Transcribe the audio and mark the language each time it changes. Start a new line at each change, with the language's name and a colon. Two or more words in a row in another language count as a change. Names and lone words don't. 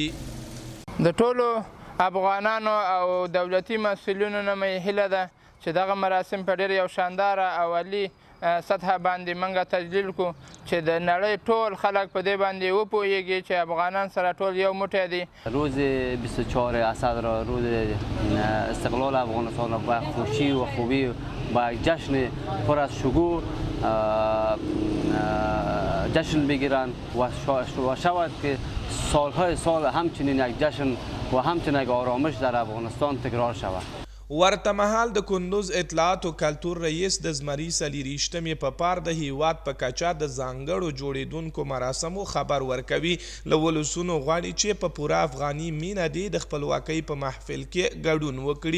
Pashto: د ټولو افغانانو او دولتي مسؤلینو نه مې هیله ده چې دغه مراسم په ډېر یو شانداره او عالي سطحه باندې موږ تجلیل کړو چې د نړۍ ټول خلک په دې باندې وپوهیږي چې افغانان سره ټول یو موټی دي.
Persian: روز 24 اسد را روز استقلال افغانستان را با خوشی و خوبی با جشن پر از شکوه جشن بگیرند و شود که سالهای سال همچنین یک جشن و همچنین یک آرامش در افغانستان تکرار شود.
Pashto: ورته مهال د کندوز اطلاعات او کلتور رئیس د زمري 24مې په پار د هیواد په کچه د ځانګړو جوړېدونکو مراسمو خبر ورکوي. له ولسونو غواړي چې په پوره افغاني مینه دې د خپلواکۍ په محفل کې ګډون وکړي.